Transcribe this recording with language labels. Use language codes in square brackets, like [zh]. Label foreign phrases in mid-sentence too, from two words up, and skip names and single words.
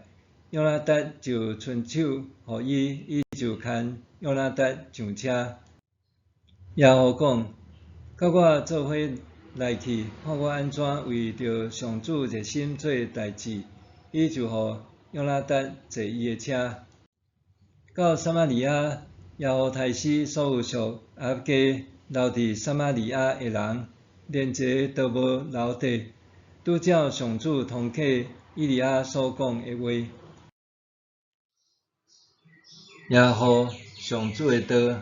[nan] 约拿达就伸手予伊，伊就牵约拿达上车。耶和讲：甲我做伙来去，看我安怎为着上主热心做代志。伊就予约拿达坐伊的车，到撒玛利亚。耶和杀死所有属亚哈留伫撒玛利亚的人，连一个都无留地，拄照上主通过以利亚所讲的话。耶和上主的道。